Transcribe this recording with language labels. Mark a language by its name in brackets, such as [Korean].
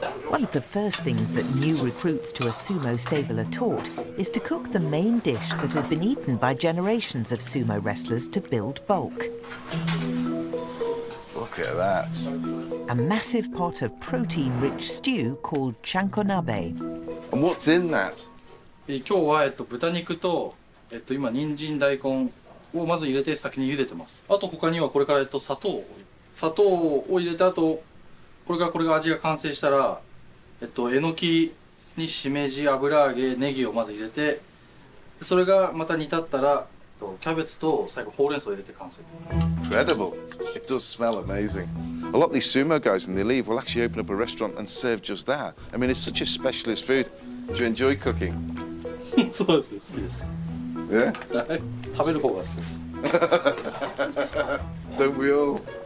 [English] One of the first things that new recruits to a sumo stable are taught is to cook the main dish that has been eaten by generations of sumo wrestlers to build bulk. Look at that. A massive pot of protein-rich stew called chankonabe. And what's in that? [Japanese] 今日は豚肉と今人参大根をまず入れて先に茹でてます。あと他にはこれから砂糖を入れた後これが味が完成したらえのきにしめじ、油揚げ、ネギをまず入れてそれがまた煮立ったらキャベツと最後ほうれん草を入れて完成です。 [English] Incredible. It does smell amazing. A lot of these sumo guys, when they leave, will actually open up a restaurant and serve just that. I mean, it's such a specialist food. Do you enjoy cooking? [Japanese] そうですね、好きです。 [English] Yeah? [Japanese] 食べる方が好きです。 [English] Don't we all?